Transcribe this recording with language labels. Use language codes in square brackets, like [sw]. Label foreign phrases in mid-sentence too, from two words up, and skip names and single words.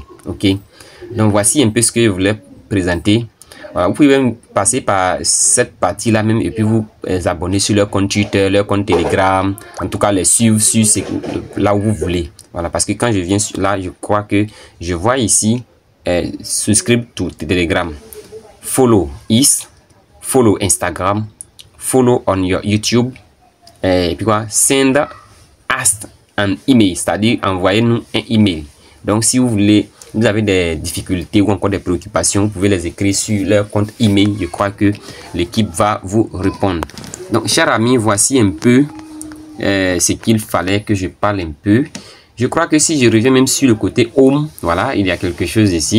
[fr] Ok, donc voici un peu ce que je voulais présenter. Voilà, vous pouvez même passer par cette partie là même et puis vous abonner sur leur compte Twitter, leur compte Telegram, en tout cas les suivre sur là où vous voulez. Voilà, parce que quand je viens là, je crois que je vois ici [en] subscribe to Telegram, follow follow Instagram, follow on your YouTube, [fr] et puis quoi, [en] send us an email, [fr] c'est-à-dire envoyez-nous un email. Donc si vous voulez, vous avez des difficultés ou encore des préoccupations, vous pouvez les écrire sur leur compte email. Je crois que l'équipe va vous répondre. Donc chers amis, voici un peu ce qu'il fallait que je parle un peu. Je crois que si je reviens même sur le côté home, voilà, il y a quelque chose ici.